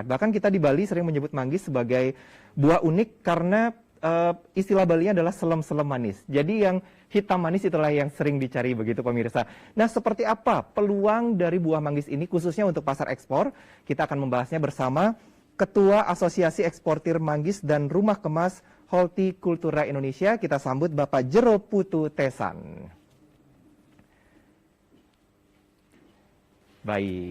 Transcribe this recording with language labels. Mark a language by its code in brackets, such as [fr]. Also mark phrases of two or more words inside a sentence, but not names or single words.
[id] Bahkan kita di Bali sering menyebut manggis sebagai buah unik karena istilah Bali adalah [ban] selem-selem manis. [id] Jadi yang hitam manis itulah yang sering dicari begitu pemirsa. Nah, seperti apa peluang dari buah manggis ini khususnya untuk pasar ekspor? Kita akan membahasnya bersama Ketua Asosiasi Eksportir Manggis dan Rumah Kemas Hortikultura Indonesia. Kita sambut Bapak Jero Putu Tesan. Baik.